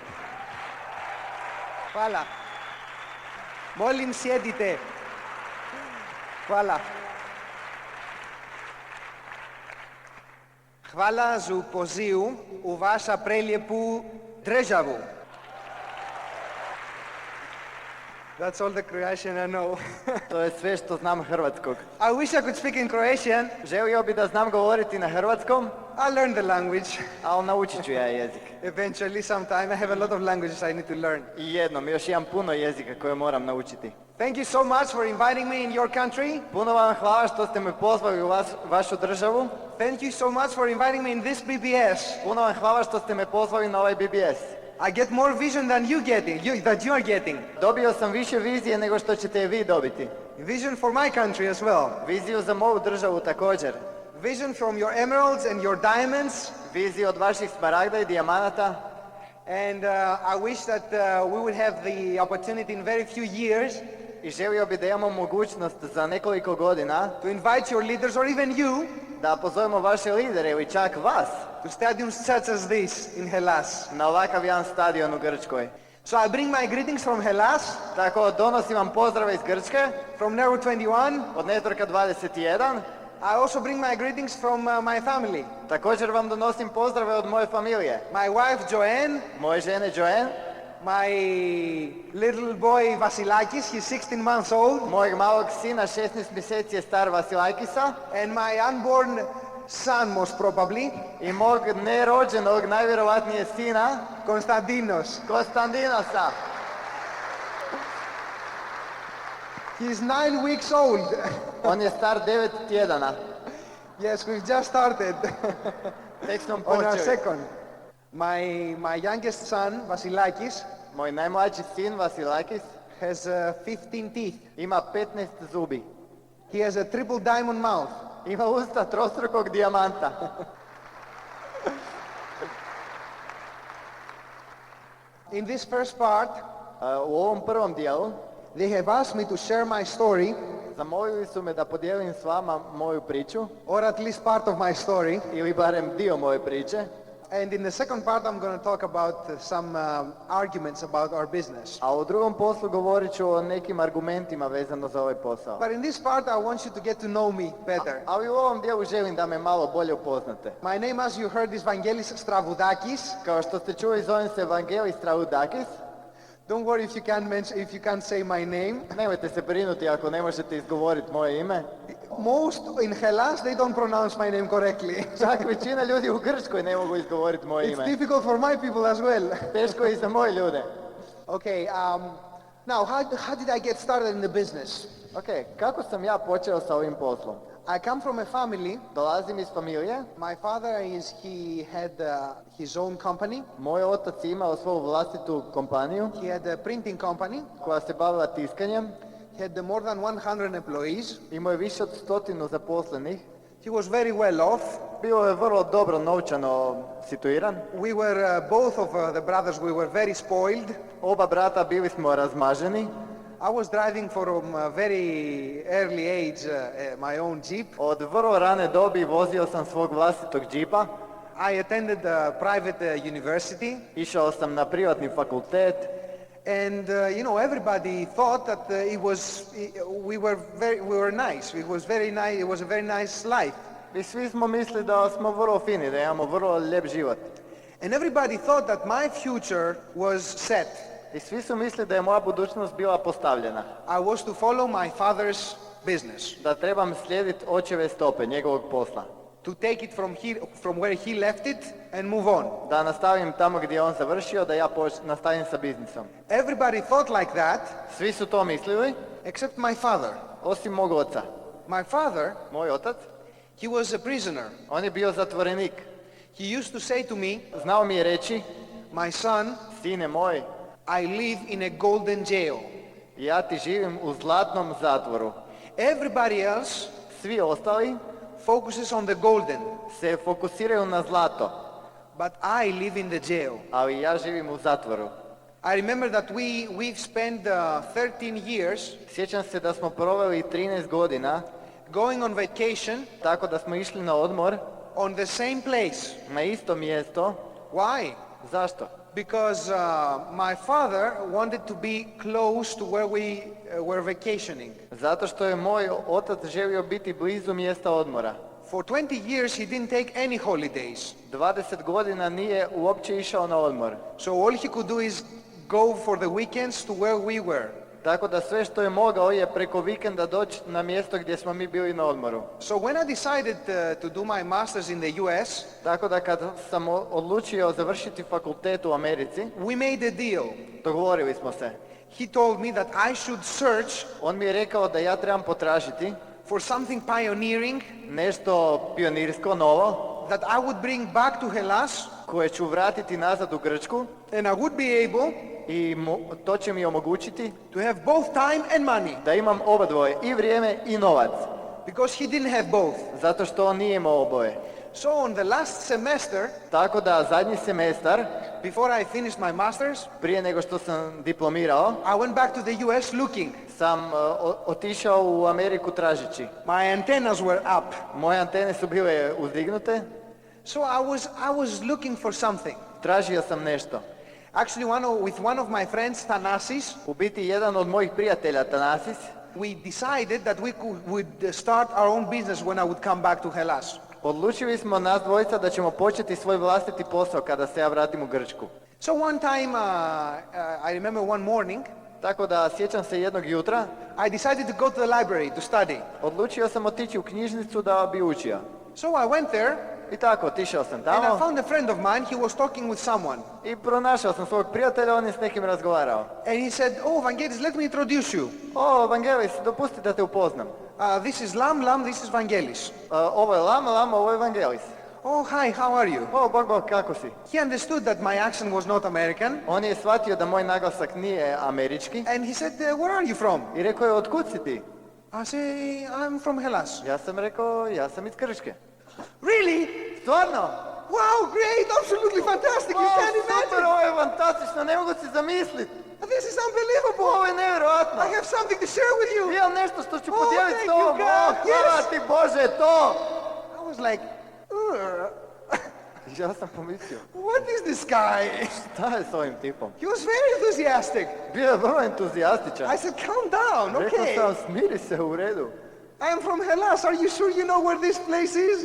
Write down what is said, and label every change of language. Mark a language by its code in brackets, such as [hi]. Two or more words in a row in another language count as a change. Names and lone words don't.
[hr] Hvala! Molim, sjedite! Hvala! Hvala za poziv u vaša prelijepu državu. [en] That's all the Croatian I know. [hr] To je sve što znam hrvatskog. [en] I wish I could speak in Croatian. [hr] Želio bi da znam govoriti na hrvatskom, [en] I'll learn the language. [hr] ali naučit ću ja jezik. [en] Eventually, sometime. I have a lot of languages I need to learn. [hr] I jednom, još imam puno jezika koje moram naučiti. [en] Thank you so much for inviting me in your country. [hr] Puno vam hvala što ste me pozvali u vašu državu. [en] Thank you so much for inviting me in this BBS. [hr] Puno vam hvala što ste me pozvali na ovaj BBS. [en] I get more vision than that you are getting. [hr] Dobio sam više vizije nego što ćete vi dobiti. [en] Vision for my country as well. [hr] Viziju za moju državu također. [en] Vision from your emeralds and your diamonds. [hr] Viziju od vaših smaragda i dijamanata. [en] And I wish that we would have the opportunity in very few years [hr] I želio bi da imamo mogućnost za nekoliko godina [en] to invite your leaders or even you [hr] da pozovemo vaše lidere ili čak vas [en] to stadiums such as this in Hellas. [hr] na ovakav jedan stadion u Grčkoj. [en] So I bring my greetings from Hellas, [hr] Tako donosim vam pozdrave iz Grčke, [en] from N21. [hr] od Networka 21. [en] I also bring my greetings from my family. [hr] Također vam donosim pozdrave od moje familije. [en] My wife Joanne, [hr] Moje žene Joanne, [en] my little boy Vasilakis, he's 16 months old, [hr] mojeg malog sina 16 mjeseci je star Vasilakisa [en] and my unborn son most probably, [hr] i mog nerođenog najvjerovatnije sina Konstantinos. Konstantinosa. [en] He's 9 weeks old. [hr] On je star 9 tjedana. [en] Yes, we've just started [hr] Tek sam [en] on our [hr] počeli. [en] second. My youngest son, Vasilakis, [hr] Moj najmlađi sin Vasilakis [en] has 15 teeth. [hr] ima 15 zubi. [en] He has a triple diamond mouth. [hr] Ima usta trostrukog dijamanta. [en] In this first part, [hr] U ovom prvom dijelu [en] they have asked me to share my story, [hr] zamolili su me da podijelim s vama moju priču, [en] or at least part of my story. [hr] ili barem dio moje priče. [en] And in the second part, I'm going to talk about some arguments about our business. [hr] A u drugom poslu govorit ću o nekim argumentima vezano za ovaj posao. [en] But in this part, I want you to get to know me better. [hr] Ali u ovom dijelu želim da me malo bolje upoznate. [en] My name, as you heard, is Vangelis Stravoudakis. [hr] Kao što ste čuli, zovem se Vangelis Stravoudakis. [en] Don't worry if you can't say my name. [hr] Nemojte se brinuti ako ne možete izgovoriti moje ime. [en] Most in Hellas, they don't pronounce my name correctly. [hr] Čak većina ljudi u Grčkoj ne mogu izgovoriti moje [en] It's [hr] ime. [en] difficult for my people as well. [hr] Teško je i za moje ljude. [en] Okay, now how did I get started in the business? [hr] Ok, kako sam ja počeo sa ovim poslom? [en] I come from a family. [hr] Dolazim iz familije. [en] My father he had his own company. [hr] Moj otac je imao svoju vlastitu kompaniju [en] He had a printing company. [hr] koja se bavila tiskanjem. [en] He had more than 100 employees. [hr] Imao je više od 100 zaposlenih. [en] He was very well off. [hr] Bio je vrlo dobro novčano situiran. [en] We were both of the brothers. We were very spoiled. [hr] Oba brata bili smo razmaženi. [en] I was driving from a very early age my own Jeep. [hr] Od vrlo rane dobi vozio sam svog vlastitog džipa. [en] I attended a private university. [hr] Išao sam na privatni fakultet. [en] And everybody thought that we were nice. It was very nice. It was a very nice life. [hr] I svi smo mislili da smo vrlo fini, da imamo vrlo lijep život. [en] And everybody thought that my future was set. [hr] I svi su mislili da je moja budućnost bila postavljena. [en] I was to follow my father's business. [hr] Da trebam slijediti očeve stope, njegovog posla. [en] To take it from where he left it and move on. [hr] Da nastavim tamo gdje je on završio, da ja nastavim sa biznisom. [en] Everybody thought like that, [hr] Svi su to mislili, [en] except my father. [hr] osim mog oca. [en] My father, [hr] Moj otac, [en] he was a prisoner. [hr] on je bio zatvorenik. [en] He used to say to me, [hr] Znao mi je reći, [en] my son, [hr] sine moj, [en] I live in a golden jail. [hr] ja ti živim u zlatnom zatvoru. [en] Everybody else [hr] Svi ostali [en] focuses on the golden, [hr] se fokusiraju na zlato, [en] but I live in the jail. [hr] ali ja živim u zatvoru. [en] I remember that we've spent 13 years [hr] Sjećam se da smo proveli 13 godina [en] going on vacation [hr] tako da smo išli na odmor [en] on the same place. [hr] na isto mjesto. [en] Why? [hr] Zašto? [en] Because my father wanted to be close to where we were vacationing. [hr] Zato što je moj otac želio biti blizu mjesta odmora. [en] For 20 years he didn't take any holidays. [hr] 20 godina nije uopće išao na odmor. [en] So all he could do is go for the weekends to where we were. [hr] Tako da sve što je mogao je preko vikenda doći na mjesto gdje smo mi bili na odmoru. [en] So when I decided to do my masters in the US, [hr] Tako da kad sam odlučio završiti fakultet u Americi, [en] we made a deal. [hr] dogovorili smo se. [en] He told me that I should search [hr] On mi je rekao da ja trebam potražiti [en] for something pioneering [hr] nešto pionirsko, novo, [en] that I would bring back to Hellas, [hr] koje ću vratiti nazad u Grčku [en] and I would be able [hr] i to će mi omogućiti [en] to have both time and money, [hr] da imam oba dvoje, i vrijeme i novac, [en] because he didn't have both. [hr] zato što on nije imao oboje. [en] So on the last semester, [hr] Tako da zadnji semestar, [en] before I finished my masters, [hr] prije nego što sam diplomirao, [en] I went back to the US looking. [hr] sam otišao u Ameriku tražeći. [en] My antennas were up. [hr] Moje antene su bile uzdignute, [en] So I was looking for something. [hr] tražio sam nešto. [en] Actually, with one of my friends, Thanasis, [hr] U biti jedan od mojih prijatelja, Thanasis, [en] we decided that would start our own business when I would come back to Hellas. [hr] odlučili smo nas dvojica da ćemo početi svoj vlastiti posao kada se ja vratim u Grčku. [en] So one time, I remember one morning, [hr] Tako da sjećam se jednog jutra, [en] I decided to go to the library to study. [hr] odlučio sam otići u knjižnicu da bi učio. [en] So I went there, [hr] I tako, otišao sam [en] and [hr] tamo [en] I found a friend of mine. He was talking with someone. [hr] i pronašao sam svog prijatelja, on je s nekim razgovarao. [en] And he said, "Oh, Vangelis, let me introduce you. [hr] O, Vangelis, dopusti da te upoznam. [en] This is Lam, this is Vangelis." [hr] Ovo je Lama, ovo je Vangelis. [en] "Oh, hi, how are you?" [hr] O, Bog, kako si? [en] He understood that my accent was not American. [hr] On je shvatio da moj naglasak nije američki [en] And he said, "Where are you from?" [hr] i rekao je, otkud si ti? [en] I say, "I'm from Hellas." [hr] Ja sam rekao, ja sam iz Grčke. [en] "Really? [hr] Stvarno? [en] Wow, great, absolutely fantastic. You [hr] O, [en] can't [hr] super, [en] imagine. [hr] ovo je fantastično, ne mogu si zamisliti. [en] This is unbelievable. [hr] Ovo je nevjerojatno. [en] I have something to share with you." [hr] Imam nešto što ću [en] Oh, [hr] podijeliti [en] thank [hr] s tobom. [en] you, God. [hr] O, hvala [en] Yes. [hr] ti Bože, to. [en] I was like, "Ugh, [hr] Ja sam pomislio, [en] what is this guy?" [hr] šta je s ovim tipom? [en] He was very enthusiastic. [hr] Bio je vrlo entuzijastičan. [en] I said, "Calm down, [hr] Rekao [en] okay. [hr] sam, smiri se, u redu. [en] I am from Hellas. Are you sure you know where this place is?"